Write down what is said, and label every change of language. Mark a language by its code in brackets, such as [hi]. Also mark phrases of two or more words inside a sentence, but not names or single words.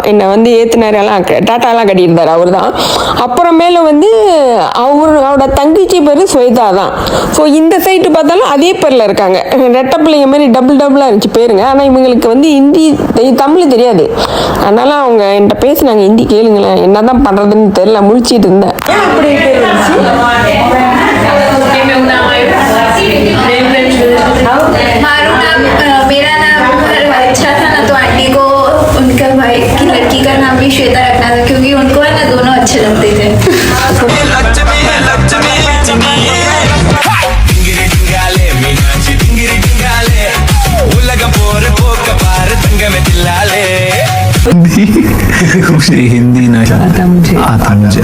[ta] என்னை வந்து ஏற்றுனாரெல்லாம் டாட்டாலாம் கட்டியிருந்தார் அவர் தான். அப்புறமேல வந்து அவரோட தங்கச்சி பேர் ஸ்வேதா தான். ஸோ இந்த சைட்டு பார்த்தாலும் அதே பேரில் இருக்காங்க. ரெட்டை பிள்ளைங்க மாதிரி டபுளாக இருந்துச்சு பேருங்க. ஆனால் இவங்களுக்கு வந்து ஹிந்தி தமிழ் தெரியாது. அதனால அவங்க என்கிட்ட பேசினாங்க, ஹிந்தி கேளுங்களேன், என்ன தான் பண்ணுறதுன்னு தெரியல, முழிச்சிட்டு இருந்தேன். [hi] मेरा नाम अच्छा था ना, तो आंटी को उनका भाई की लड़की का नाम भी श्वेता रखना था, क्योंकि उनको है ना दोनों अच्छे लगते थे. हिंदी ना आता मुझे